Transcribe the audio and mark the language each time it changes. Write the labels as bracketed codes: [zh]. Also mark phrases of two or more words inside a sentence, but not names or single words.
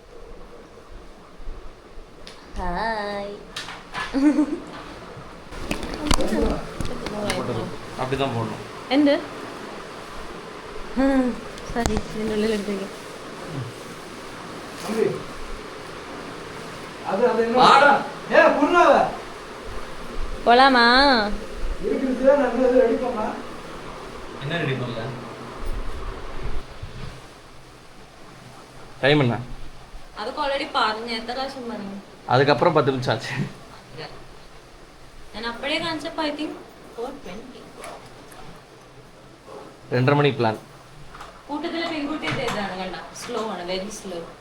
[ml] ഹായ്. എന്ത്? സോറി, ഇതിൻ്റെ ഉള്ളിൽ എടുത്തേക്ക്. [ta] പോലാമാ? டைம் என்ன? [ml] അതൊക്കെ ഓൾറെഡി പറഞ്ഞു. എത്ര പ്രാവശ്യം പറഞ്ഞു? [ta] அதுக்கப்புறம் 10 நிமிஷம் ஆச்சு. [ml] ഞാൻ അപ്പോഴേ കാണിച്ചപ്പോൾ [en] I think [ml] 4:20. 2:30 മണി പ്ലാൻ. കൂട്ടത്തിലെ പെൺകുട്ടി ഇതാണ് കണ്ട. സ്ലോ ആണ്, [en] very slow.